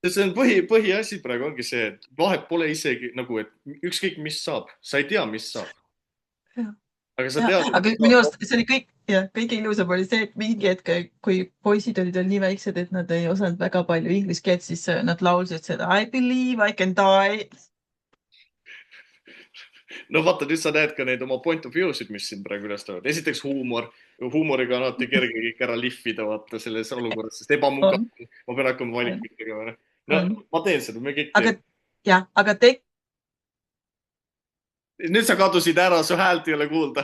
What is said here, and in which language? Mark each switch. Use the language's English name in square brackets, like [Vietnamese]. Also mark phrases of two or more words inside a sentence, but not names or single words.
[Estonian] see on põhiasi praegu ongi see, et vahet pole isegi nagu, et ükskõik mis saab, sa ei tea, mis saab. Jah. Aga sa Jah, tead, aga minu arust see oli kõige ilusam oli see, et mingi hetk, kui poisid olid veel nii väiksed, et nad ei osanud väga palju inglise keelt, siis nad laulsid seda [English] I believe I can die. [Estonian] no vaata, nüüd sa näed ka neid oma [English] point of view'sid, [Estonian] mis siin praegu üles tulevad. Esiteks huumoriga on alati kerge kõik ära lihvida, vaata selles olukorras, sest ebamugav. Ma pean hakkama valikuid tegema. No, ma teen seda, me kõik teeme. Aga Nüüd sa kadusid ära, su häält ei ole kuulda.